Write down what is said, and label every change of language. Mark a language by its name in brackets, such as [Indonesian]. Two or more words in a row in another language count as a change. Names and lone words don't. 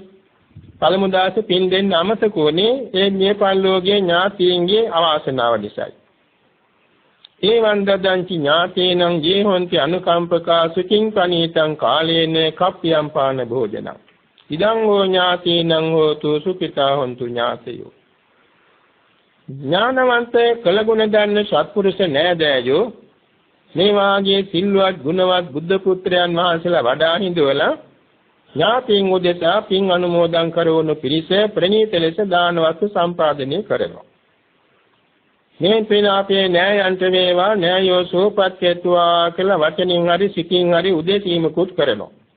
[Sinhala] පළමු දාසේ පින් දෙන්න අමතක වුණේ ඒ නියපල්ලෝගේ ඥාතියන්ගේ අවාසනාව නිසායි. [Pali] ඒ වන්දදංචි ඥාතේනං ජීහොන්ති අනුකම්පකා සුඛින් ප්‍රණීතං කාලේන කප්පියම් පාන භෝජනං. ඉදං හෝ ඥාතේනං හෝතු සුඛිතා හොන්තු ඥාතයෝ. [Sinhala] ඥානවන්තේ කළගුණ දන්න සත්පුරුෂ නෑදෑයෝ මේ වාගේ සිල්වත් ගුණවත් බුද්ධ පුත්‍රයන් වහන්සේලා වඩා හිඳවලා ඥාතීන් උදෙසා පින් අනුමෝදන් කරවන පිරිස ප්‍රණීත ලෙස දාන වස්තු සම්පාදනය කරනවා. මේ පින අපේ න්යායන්ත වේවා න්යායෝ සෝපත්‍යත්වා කියලා වචනින් හරි සිතින් හරි උදෙසීමකුත් කරනවා.